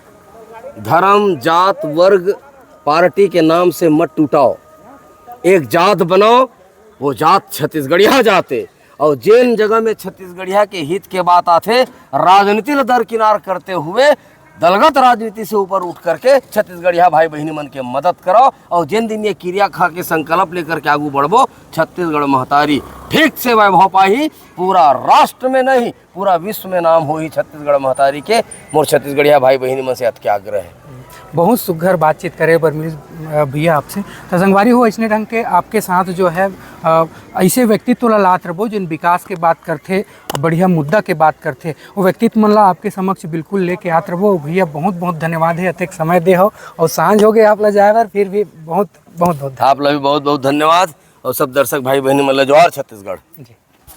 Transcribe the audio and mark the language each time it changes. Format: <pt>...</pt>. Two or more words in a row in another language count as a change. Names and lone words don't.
<hne>धर्म जात वर्ग पार्टी के नाम से मत टूटाओ, एक जात बनाओ, वो जात छत्तीसगढ़िया जाते। और जिन जगह में छत्तीसगढ़िया के हित के बात आते राजनीति दरकिनार करते हुए दलगत राजनीति से ऊपर उठ करके छत्तीसगढ़िया भाई बहनी मन के मदद करो। और जिन दिन ये क्रिया खा के संकल्प लेकर के आगू बढ़बो, छत्तीसगढ़ महतारी ठीक से वैभव पाही। पूरा राष्ट्र में नहीं पूरा विश्व में नाम हो ही छत्तीसगढ़ महतारी के। मोर छत्तीसगढ़िया भाई बहनी मन से अत के आग्रह है। बहुत सुघर बातचीत करे बर मिली भैया आपसे। तो संगवारी हो ऐसे ढंग के आपके साथ जो है ऐसे व्यक्तित्व ला लात रहो जिन विकास के बात करते, बढ़िया मुद्दा के बात करते, वो व्यक्तित्व मन ला आपके समक्ष बिल्कुल लेके आत रहो। भैया बहुत बहुत धन्यवाद है, अत्यधिक समय दे हो और सांझ हो गए आप ला जाए बार, फिर भी बहुत बहुत बहुत आप ला भी बहुत बहुत धन्यवाद। और सब दर्शक भाई बहनी मन ला जोहार छत्तीसगढ़। जी।</hne>